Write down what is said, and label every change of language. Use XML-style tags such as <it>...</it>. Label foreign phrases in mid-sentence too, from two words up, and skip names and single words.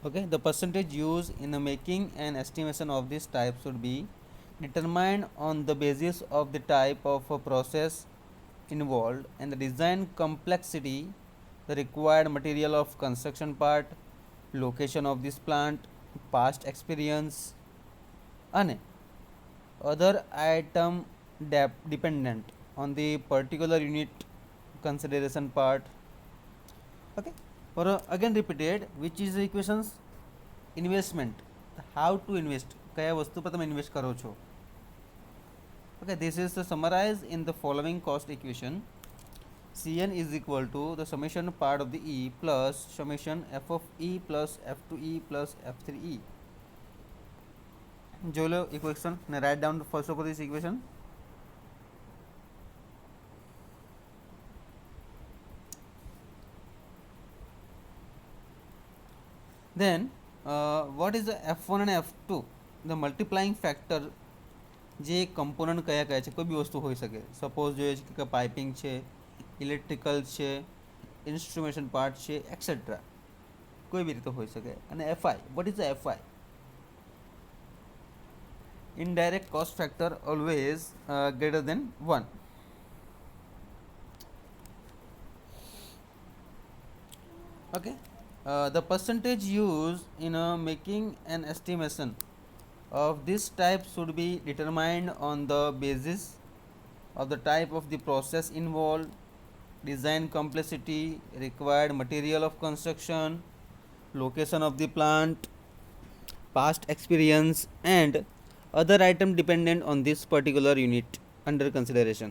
<en>Okay, the percentage used in making an estimation of this type should be determined on the basis of the type of a process involved and the design complexity, the required material of construction part, location of this plant, past experience, and other item dependent on the particular unit consideration part. Okay, or again repeated, which is the equations? Investment, how to invest,</en> <gu>કયા વસ્તુ પર તમે ઇન્વેસ્ટ કરો છો.</gu> <en>Okay, this is summarized in the following cost equation. Cn is equal to the summation part of the E plus summation f of E plus f2E plus f3E.</en> <gu>જોઈ લો</gu> <en>equation and write down first of all this equation. Then what is the f1 and f2? The multiplying factor</en> <gu>જે કમ્પોનન્ટ કયા કયા છે, કોઈ બી વસ્તુ હોઈ શકે. સપોઝ જોઈએ છે કે પાઇપિંગ છે, ઇલેક્ટ્રિકલ છે, ઇન્સ્ટ્રુમેશન પાર્ટ છે, એક્સેટ્રા, કોઈ બી રીતે હોઈ શકે.</gu> <en>અને FI, what is the FI? indirect cost factor always greater than 1. Okay, the percentage used in making an estimation of this type should be determined on the basis of the type of the process involved, design complexity, required material of construction, location of the plant, past experience, and other item dependent on this particular unit under consideration.</en>